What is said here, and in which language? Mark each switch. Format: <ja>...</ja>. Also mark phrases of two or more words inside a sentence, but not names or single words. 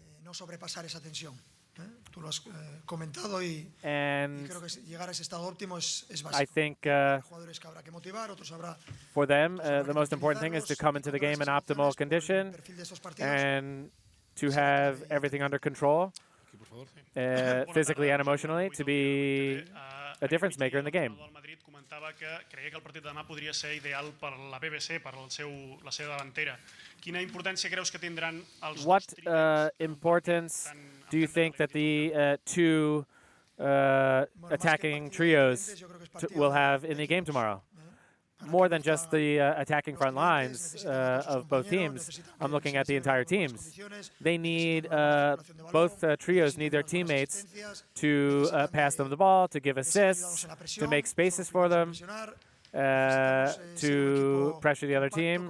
<en>And I think for them, the most important thing is to come into the game in optimal condition and to have everything under control, physically and emotionally, to be a difference maker in the game.</en> <ca>Que creia que el partit de demà podria ser ideal per la BBC, per la seva davantera. Quina importància creus que tindran els</ca> <en>What importance do you think that the two attacking trios will have in the game tomorrow? More than just the attacking front lines of both teams, I'm looking at the entire teams. They need, both trios need their teammates to pass them the ball, to give assists, to make spaces for them, to pressure the other team.</en>